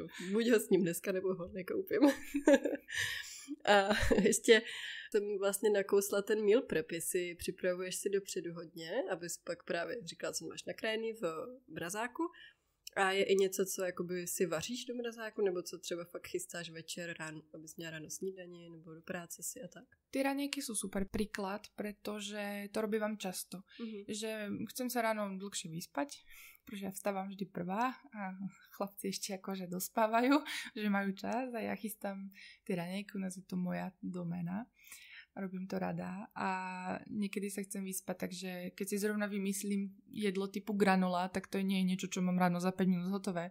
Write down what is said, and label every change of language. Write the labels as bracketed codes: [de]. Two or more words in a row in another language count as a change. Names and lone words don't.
[cs] Buď ho s ním dneska, nebo ho nekoupím. A ještě jsem vlastně nakousla ten [en] meal prep, [cs] jestli připravuješ si dopředu hodně, abys pak právě říkala, co máš nakrájený v mrazáku. A je i něco, co jakoby si vaříš do mrazáku, nebo co třeba fakt chystáš večer, ráno, abys měla ráno snídani, nebo do práce si a tak? [sk] Tie raňajky sú super príklad, pretože to robím často. Že chcem sa ráno dlhšie vyspať, pretože ja vstávam vždy prvá a chlapci ešte akože dospávajú, že majú čas a ja chystám tie raňajky, u nás je to moja doména. Robím to rada a niekedy sa chcem vyspať, takže keď si zrovna vymyslím jedlo typu granola, tak to nie je niečo, čo mám ráno za 5 minút hotové.